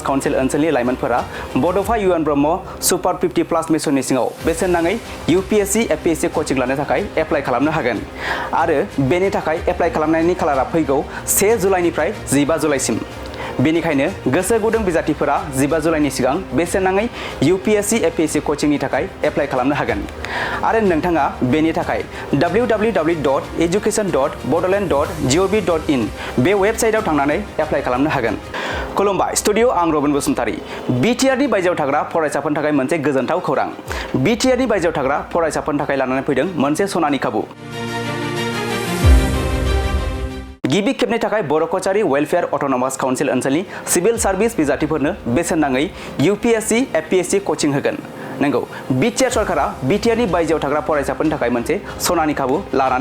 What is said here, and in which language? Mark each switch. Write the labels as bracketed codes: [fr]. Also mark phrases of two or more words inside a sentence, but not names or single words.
[brx] काउन्सिल ओनसोलनि लाइमोनफोरा बड'फा यूएन ब्रह्म सुपार 50+ मिशननि सिङाव बेसेन नाङै यूपीएससी एपीएससी कोचिं लानो थाखाय एप्लाइ खालामनो हागोन आरो बेनि थाखाय एप्लाइ खालामनायनि खालारा फैगौ 1 जुलाइनिफ्राय 15 जुलाइसिम बेनिखायनो गोसो गुदुं बिजाथिफोरा 15 जुलाइनि सिगां बेसेन नाङै यूपीएससी एपीएससी कोचिंनि थाखाय एप्लाइ खालामनो हागोन आरो नोंथाङा बेनि थाखाय www.education.bodoland.gov.in बे वेबसाइटआव थांनानै एप्लाइ खालामनो हागोन खुलुमबाय स्टुडियो आं रबिन बसुमतारी बीटीआर नि बायजोआव थाग्रा फरायसाफोरनि थाखाय मोनसे गोजोनथाव खौरां बीटीआर नि बायजोआव थाग्रा फरायसाफोरनि थाखाय लानानै फैदों मोनसे सनानि खाबु गिबि खेबनि थाखाय बर' कचारी वेलफेयर अटोनोमास काउन्सिल ओनसोलनि [en] civil service [brx] बिजाथिफोरनो बेसेन नाङै यूपीएससी एपीएससी कोचिं होगोन नंगौ बीटीआर सरकारा बीटीआर नि बायजोआव थाग्रा फरायसाफोरनि थाखाय मोनसे सनानि खाबु लानानै